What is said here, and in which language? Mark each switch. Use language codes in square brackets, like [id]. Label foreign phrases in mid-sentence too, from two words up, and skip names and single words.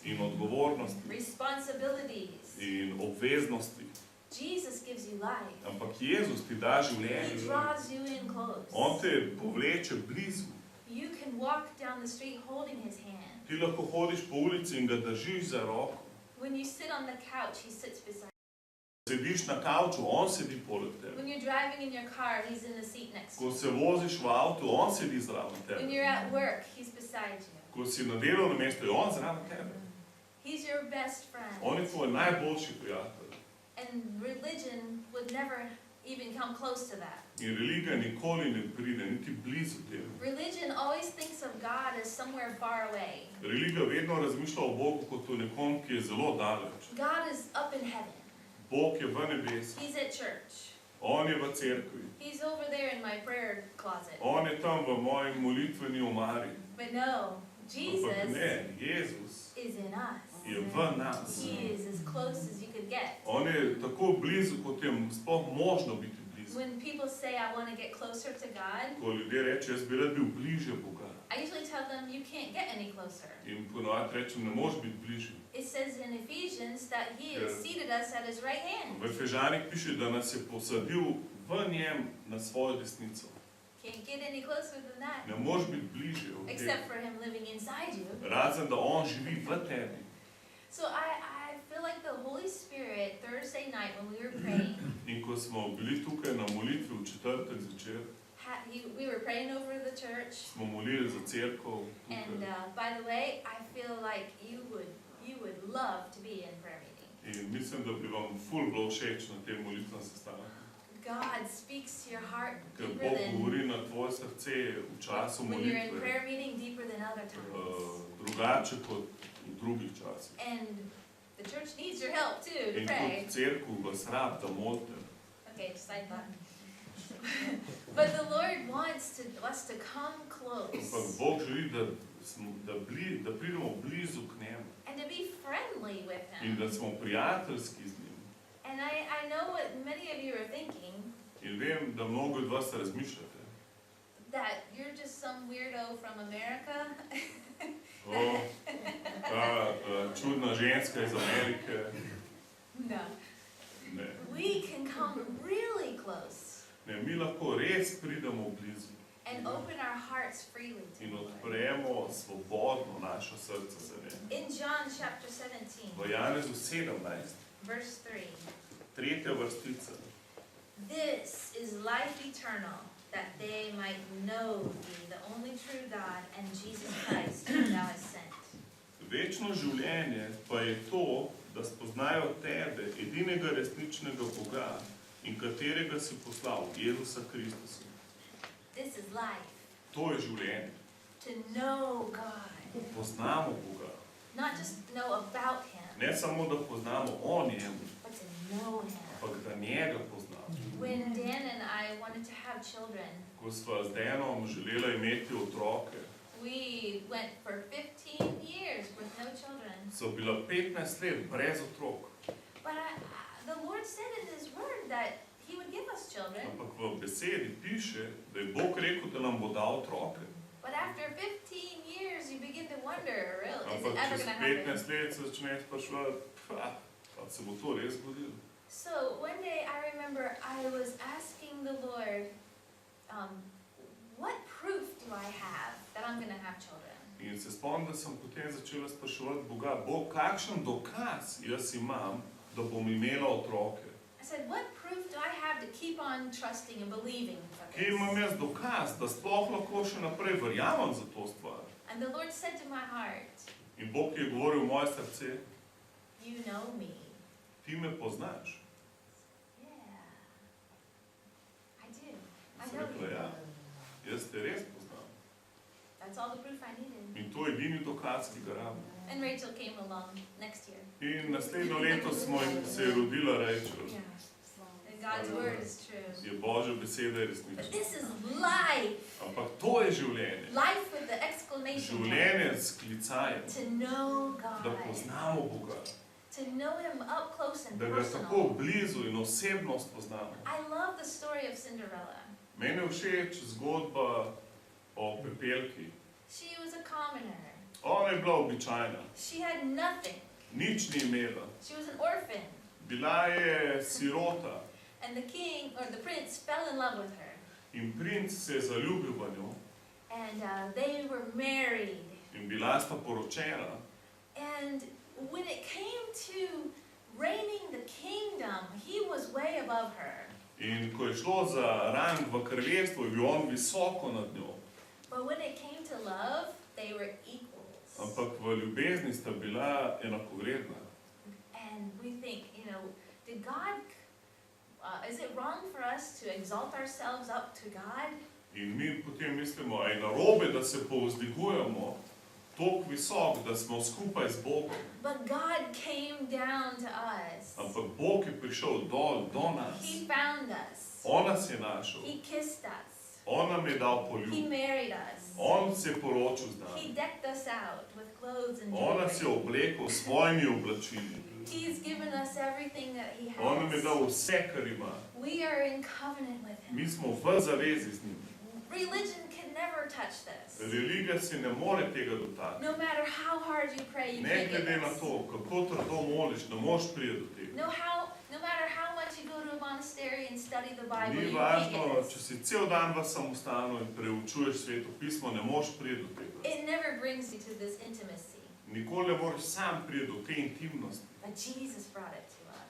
[sl] in odgovornosti [en] responsibilities. [sl] in obveznosti. [en] Jesus gives you life. [sl] Ampak Jezus ti da [en] He [sl] življenje. [en] draws you in close. [sl] On te povleče blizu. [en] You can walk down the street holding His hand. [sl] Ti lahko hodiš po ulici in ga držiš za roko. [en] When you sit on the couch, He sits beside [sl] Sediš na kavču, on sedi poleg [en] you. [sl] tebe. [en] When you're driving in your car, He's in the seat next to [sl] Ko [en] you. [sl] se voziš v avtu, on sedi zraven [en] When [sl] tebe. [en] you're at work, He's beside you. [sl] Ko si na delovnem mestu, je on zraven tebe. [en] He's your best friend. [sl] On je tvoj najboljši prijatelj. [en] And religion would never even come close to that. [sl] In religija nikoli ne pride, niti blizu tebe. [en] Religion always thinks of God as somewhere far away. [sl] Religija vedno razmišlja o Bogu kot o nekom, ki je zelo daleč. [en] God is up in heaven. [sl] Bog je v nebesih. [en] He's at church. [sl] On je v cerkvi. [en] He's over there in my prayer closet. [sl] On je tam v moji molitveni omari. [en] But no, [sl] Ampak [en] Jesus [sl] ne, Jezus [en] is in us. [sl] je v nas. [en] He is as close as you could get. [sl] On je tako blizu, kot je sploh možno biti blizu. [en] When people say, I want to get closer to God, [sl] Ko ljudje reče, jaz bi rad bil bliže Boga. [en] I usually tell them, you can't get any closer. [sl] In ponovadi rečem, ne moreš biti bližje. [en] It says in Ephesians that He has Yeah. seated us at His right hand. [sl] V Efežanih piše, da nas je posadil v njem na svojo desnico. [en] Can't get any closer than that. [sl] Ne moreš biti bližje od tega. [en] Except for Him living inside you. [sl] Razen, da on živi v tebi. [en] So I feel like the Holy Spirit, Thursday night when we were praying, [sl] In ko smo bili tukaj na molitvi v četrtek zvečer, [en] we were praying over the church. [sl] smo molili za cerkev [en] And [sl] tukaj. [en] by the way, I feel like you would love to be in prayer meeting. [sl] In mislim, da bi vam ful bilo všeč na tem molitvenem sestanku. [en] God speaks to your heart [sl] Ker [en] deeper [sl] Bog [en] than [sl] govori na tvoje srce v času [en] when you're in [sl] molitve [en] prayer meeting, deeper than other times. [sl] drugače kot v drugih časih. [en] And the church needs your help too to [sl] In [en] pray. [sl] kot cerkev vas rab, da molite. [en] Okay, side thought. But the Lord wants us to come [sl] Ampak [en] close [sl] Bog želi, da pridemo blizu k njemu [en] and to be friendly with [sl] in da [en] Him. [sl] smo prijateljski z njim. [en] And I know what many of you are thinking, [sl] In vem, da mnogo od vas razmišljate. [en] that you're just some weirdo from America. [sl] O, ta čudna ženska iz Amerike. [en] No. [sl] Ne. [en] We can come really close [sl] Ne, mi lahko res pridemo blizu [en] and open our hearts freely to [sl] in [en] the Lord. [sl] odpremo svobodno naše srce za ne. [en] In John chapter 17, [sl] V Janezu 17, [en] verse 3, [sl] tretja vrstica. [en] this is life eternal, that they might know thee, the only true God, and Jesus Christ, whom thou hast sent. [sl] Večno življenje pa je to, da spoznajo tebe, edinega resničnega Boga in katerega si poslal, Jezusa Kristusa. [en] This is life, [sl] To je življenje. [en] to know God, [sl] Da poznamo Boga. [en] not just know about Him, [sl] Ne samo, da poznamo o njemu, [en] but to know Him. [sl] ampak da njega poznamo. [en] When Dan and I wanted to have children, [sl] Ko sva z Denom želela imeti otroke, [en] we went for 15 years with no children. [sl] so bila 15 let brez otrok. [en] But the Lord said in His Word that He would give us children. [sl] Ampak v besedi piše, da je Bog rekel, da nam bo dal otroke. [en] But after 15 years, you begin to wonder, really, is [sl] Ampak [en] it ever [sl] čez [en] going to happen? [sl] 15 let se začneš spraševati, pa se bo to res zgodilo. [en] So one day I remember I was asking the Lord, what proof do I have that I'm going to have children? [sl] In se spomnim, da sem potem začela spraševati Boga, Bog, kakšen dokaz jaz imam, da bom imela otroke? [en] I said, what proof do I have to keep on trusting and believing for [sl] Kje imam [en] this? [sl] jaz dokaz, da sploh lahko še naprej verjamem za to stvar? [en] And the Lord said to my heart, [sl] In Bog je govoril v moje srce, [en] you know me. [sl] ti me poznaš. [en] Yeah. I do. I [sl] Sem [en] know [sl] rekla, [en] you. [sl] ja, jaz te res poznam. [en] That's all the proof I needed. [sl] In to je edini dokaz, ki ga rabim. [en] And Rachel came along next year. [sl] In naslednjo leto se je rodila Rachel. [en] And God's word is true. [sl] Je Božja beseda [en] But [sl] resnična. [en] this is life. [sl] Ampak to je življenje. [en] Life with the exclamation [sl] Življenje [en] point. [sl] s klicajem, [en] To know [sl] da [en] God. [sl] poznamo Boga, [en] To know Him up close and [sl] da ga tako [en] personal. [sl] blizu in osebno spoznamo. [en] I love the story of Cinderella. [sl] Meni je všeč zgodba o Pepelki. [en] She was a commoner. [sl] Ona je bila običajna, [en] She had nothing. [sl] nič ni imela. [en] She was an orphan. [sl] Bila je sirota [en] And the king, or the prince, fell in love with her. [sl] in princ se je zaljubil v njo [en] And they were married. [sl] in bila sta poročena. [en] And when it came to reigning the kingdom, he was way above her. [sl] In ko je šlo za rang v kraljestvu, je bil on visoko nad njo. [en] But when it came to love, they were equals. [sl] Ampak v ljubezni sta bila enakovredna. [en] And we think, did God, is it wrong for us to exalt ourselves up to God? [sl] In mi potem mislimo, a je narobe, da se povzdigujemo toliko visok, da smo skupaj z Bogom. [en] But God came down to us. [sl] Ampak Bog je prišel dol do nas. [en] He found us. [sl] On nas je našel. [en] He kissed us. [sl] On nam je dal [en] He [sl] poljub. [en] married us. [sl] On se je poročil z [en] He [sl] nami. [en] decked us out with clothes and [sl] On nas je [en] jewelry. [sl] oblekel s svojimi oblačili. [en] He's given us everything that He [sl] On nam je [en] has. [sl] dal vse, kar ima. [en] We are in covenant with Him. [sl] Mi smo v zavezi z njim. [en] Religion can never touch this. [sl] Religija se ne more tega dotakniti. [en] No matter how hard you pray, you [sl] Ne [en] can't get [sl] glede na [en] this. [sl] to, kako trdo moliš, ne moreš priti do tega. [en] No matter how much you go to a monastery and study the Bible, [sl] Ni [en] you can't [sl] važno, [en] get [sl] če [en] this. [sl] si cel dan v samostanu in preučuješ Sveto pismo, ne moreš priti do tega. [en] It never brings you to this intimacy. [sl] Nikoli ne moreš sam priti do te intimnosti. [en] But Jesus brought it to us.